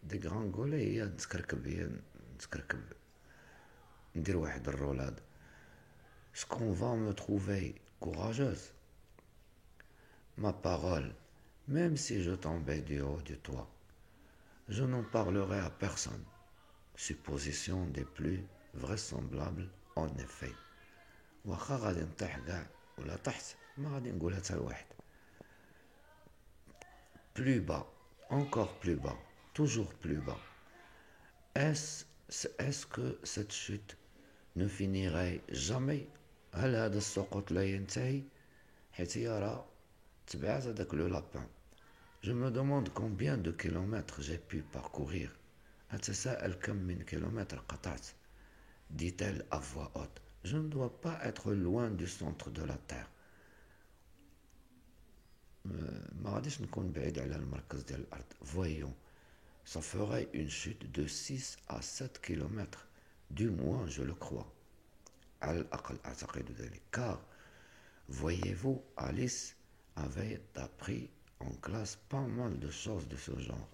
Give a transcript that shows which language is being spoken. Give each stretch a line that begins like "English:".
Arabic: Dégringoler هي نتكركب ندير واحد الرولاد.
French: Est-ce qu'on va me trouver courageuse? Ma parole, même si je tombais du haut du toit, je n'en parlerai à personne. Supposition des plus vraisemblables en effet.
Arabic: واخا غادي نطيح كاع ولا طحت ما غادي نقولها حتى لواحد.
French: Plus bas, encore plus bas, toujours plus bas. Est-ce que cette chute ne finirait jamais?
Arabic: هل هذا السقوط لا ينتهي؟ حيت يرى تبعت هذاك لو لابان.
French: Je me demande combien de kilomètres j'ai pu parcourir.
Arabic: أتساءل كم من كيلومتر قطعت.
French: Dit-elle à voix haute. Je ne dois pas être loin du centre de la terre.
Arabic: ما غاديش نكون بعيد على المركز ديال الأرض.
French: Voyons, ça ferait une chute de 6 à 7 kilomètres. Du moins, je le crois.
Arabic: على الأقل أعتقد ذلك.
French: Car, voyez-vous, Alice avait appris en classe pas mal de choses de ce genre.